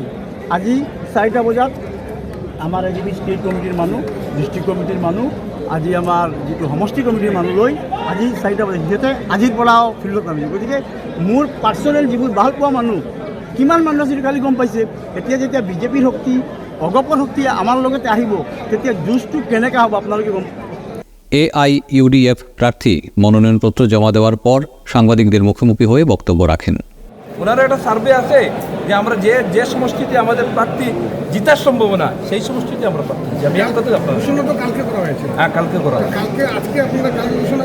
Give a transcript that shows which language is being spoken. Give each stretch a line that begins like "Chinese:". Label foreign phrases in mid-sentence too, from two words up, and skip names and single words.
Assamese: আজি 4টা বজাত আমাৰ AGP ষ্টেট কমিটিৰ মানুহ, ডিষ্ট্ৰিক্ট কমিটিৰ মানুহ, আজি আমাৰ যিটো সমষ্টি কমিটিৰ মানুহ লৈ আজি 4টা বজাত সিহঁতে আজিৰ পৰাও ফিল্ডত নামিছে। গতিকে মোৰ পাৰ্চনেল যিবোৰ ভাল পোৱা মানুহ কিমান মানুহ আছিল কালি গম পাইছে। এতিয়া যেতিয়া বিজেপিৰ শক্তি, অগপৰ শক্তি আমাৰ লগতে আহিব তেতিয়া যুঁজটো কেনেকৈ হ'ব আপোনালোকে গম।
Bangla: AIUDF প্রার্থী মনোনয়নপত্র জমা দেওয়ার পর সাংবাদিকদের মুখোমুখি হয়ে বক্তব্য রাখেন। ওনারা একটা সার্ভে আছে যে আমরা যে সমষ্টিতে আমাদের প্রার্থী জিতার সম্ভাবনা সেই সমষ্টিতে আমরা প্রার্থী। আমি একটা কথা ঘোষণা তো কালকে করা হয়েছে। হ্যাঁ, কালকে করা হবে। কালকে আজকে আপনারা কালকে ঘোষণা